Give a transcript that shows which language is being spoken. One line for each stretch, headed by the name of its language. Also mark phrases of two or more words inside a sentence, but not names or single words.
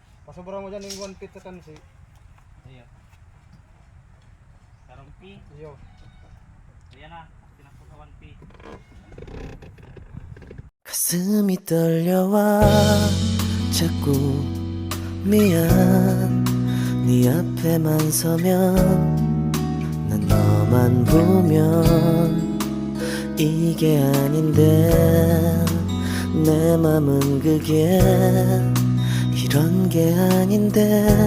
Filipino: Pasubra mo dyan yung 1 feet sa tansi. Ayan. Sarumpi. Iyo. Ayan na. Tinakbo sa 1P.
Korean: 가슴이 떨려와 자꾸 미안 네 앞에만 서면 난 너만 보면 이게 아닌데 내 맘은 그게 이런 게 아닌데